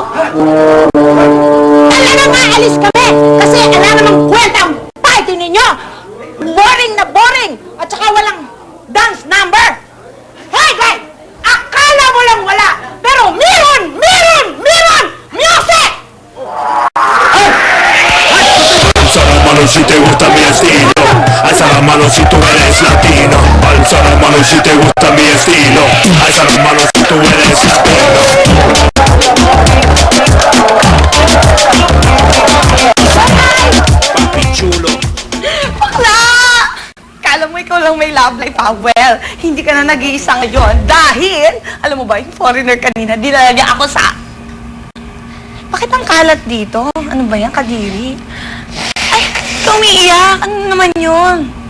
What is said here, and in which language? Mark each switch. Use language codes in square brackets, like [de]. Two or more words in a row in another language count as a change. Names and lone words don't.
[tl] Alam na nga, alis kami! Kasi alam namang kwenta ang party ninyo! Boring na boring! At saka walang dance number! Hoy, guys! Akala mo lang wala! Pero meron! Meron! Meron! Music! [es] Alza la mano si te gusta mi estilo. Alza la mano si tú eres latino. Alza la mano si te gusta mi estilo. Alza la mano si tú eres latino. Papi chulo. [tl] Bakla! Kala mo ikaw lang may [en] love life, [tl] ha? Well, hindi ka na nag-iisa ngayon dahil, alam mo ba, yung foreigner kanina, dinala niya ako sa... Bakit ang kalat dito? Ano ba yan, Kadiri? Ay, ikaw umiiyak. Ano naman yun?